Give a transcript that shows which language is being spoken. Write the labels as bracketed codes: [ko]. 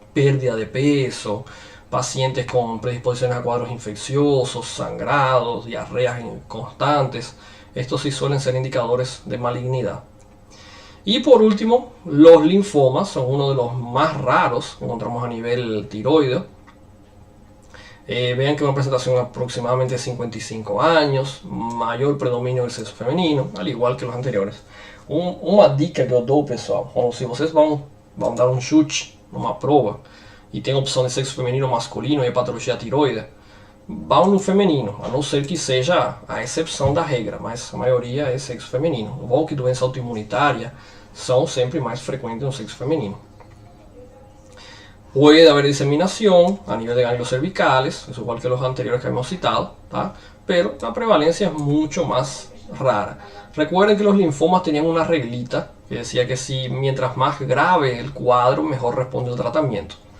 [es] Pérdida de peso, pacientes con predisposiciones a cuadros infecciosos, sangrados, diarreas constantes, estos sí suelen ser indicadores de malignidad. Y por último, los linfomas son uno de los más raros que encontramos a nivel tiroideo. Vean que una presentación aproximadamente de 55 años, mayor predominio del sexo feminino, al igual que los anteriores. [pt] Uma dica que eu dou, pessoal, se vocês vão dar um chute numa prova e tem a opção de sexo feminino ou masculino e a patologia tiroide, vão no feminino, a não ser que seja a exceção da regra, mas a maioria é sexo feminino. Igual que doença autoimunitária são sempre mais frequentes no sexo feminino. [es] Puede haber diseminación a nivel de ganglios cervicales, es igual que los anteriores que hemos citado, ¿tá? Pero la prevalencia es mucho más rara. Recuerden que los linfomas tenían una reglita que decía que si mientras más grave el cuadro, mejor responde el tratamiento.